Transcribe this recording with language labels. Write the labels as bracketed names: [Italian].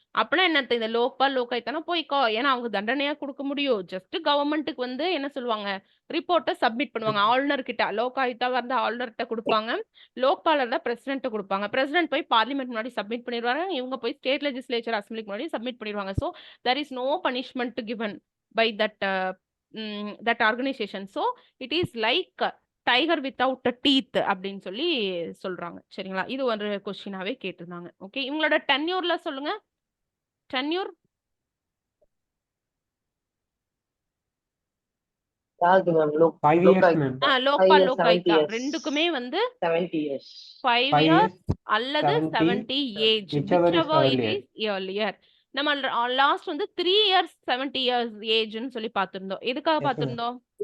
[Tamil] அப்படின்னா என்ன, இந்த லோக்பால் லோகாயுக்தானா போய்க்கோ, ஏன்னா அவங்க தண்டனையா கொடுக்க முடியும். ஜஸ்ட் கவர்மெண்ட்டுக்கு வந்து என்ன சொல்லுவாங்க, ரிப்போர்ட்டை சப்மிட் பண்ணுவாங்க ஆளுநர் கிட்ட. லோகாயுக்தா வந்து ஆளுநர்கிட்ட கொடுப்பாங்க, லோக்பாலர் தான் பிரசிடென்ட் கொடுப்பாங்க. பிரசிடென்ட் போய் பார்லிமெண்ட் முன்னாடி சப்மிட் பண்ணிடுவாங்க, இவங்க போய் ஸ்டேட் லெஜிஸ்லேச்சர் அசம்பிளிக்கு முன்னாடி சப்மிட் பண்ணிடுவாங்க. [English] So there is no punishment given by that organization. So it is like tiger without teeth [Tamil] அப்படின்னு சொல்லி சொல்றாங்க. சரிங்களா? இது ஒரு கொஸ்டினாவே கேட்டிருந்தாங்க. ஓகே, இவங்களோட டென்யூர்ல சொல்லுங்க. டென்யூர் லோக்பால் லோகாயுக்தா ரெண்டுக்குமே வந்து [English] 70 years. 5 years அல்லது 70 age, whichever it is earlier. [Tamil] நம்ம லாஸ்ட் வந்து 3 years 70 years ஏஜ்னு சொல்லி பார்த்திருந்தோம். எதுக்காக பார்த்திருந்தோம்?